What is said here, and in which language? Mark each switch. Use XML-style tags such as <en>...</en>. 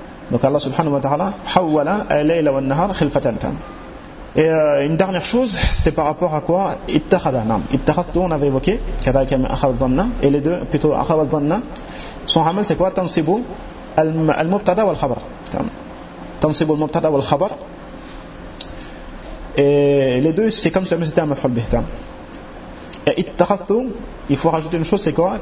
<ar>Donc Allah subhanahu wa ta'ala حَوَّلَ اللَّيْلَ وَالنَّهَارَ خِلْفَةً.</ar> <fr>Et une dernière chose, c'était par rapport à quoi?</fr> <ar>اتخذ. نعم. اتخذ,</ar> <fr>on avait évoqué</fr> <ar>كذلك من أخذ ظن.</ar> <fr>Et les deux, plutôt أخذ ظن, son amal c'est quoi?</fr> <ar>تنصب المبتدا والخبر. تنصب المبتدا والخبر.</ar> <fr>Et les deux, c'est comme si c'était un مفعول به. Il faut rajouter une chose, c'est quoi?</fr>